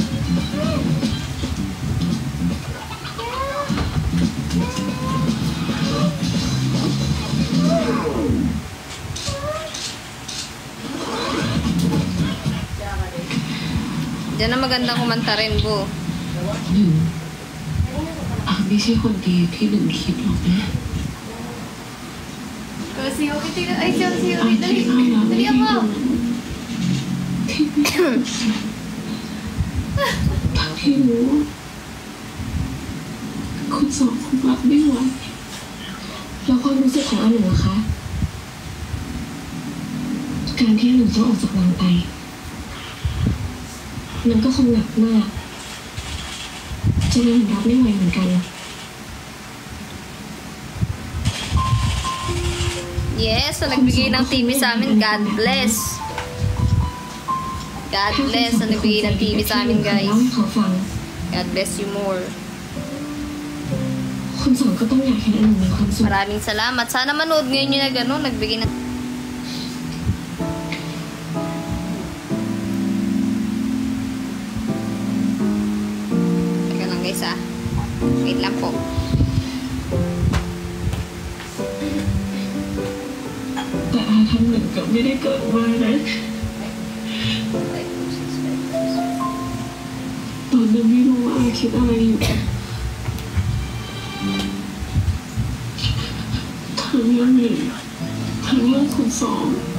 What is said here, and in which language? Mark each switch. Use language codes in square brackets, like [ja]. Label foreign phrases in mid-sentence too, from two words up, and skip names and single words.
[tl] Diyan na magandang kumanta rin, Bo. [th] หนึ่งไม่ใช่คนดีที่หนึ่งคิดหรอกนะ [tl] Si Yuki, tingnan. Ay, si Yuki, dali. Dali ako. [th] ที่รู้คุณสองคงรับไม่ไหวแล้วความรู้สึกของอันหนึ่งนะคะการที่อันหนึ่งต้องออกจากวังไปมันก็คงหนักมากจะยังรับไม่ไหวเหมือนกัน [tl] Yes, so nagbigay ng TV sa amin. [en] God bless. God bless. [tl] So nagbigay ng TV sa amin, guys. [en] God bless you more. [th] คุณสองก็ต้องอยากเห็นอันหนึ่งมีความสุข [tl] Maraming salamat. Sana manood ngayon yun na gano'n. Nagbigay ng... Teka lang guys ah. Wait lang po. [th] ทำเหมือนกับไม่ได้เกิดมานะตอนนั้นไม่รู้ว่าอาคิดอะไรอยู่ทั้งเรื่องหนึ่งทั้งเรื่องคุณสอง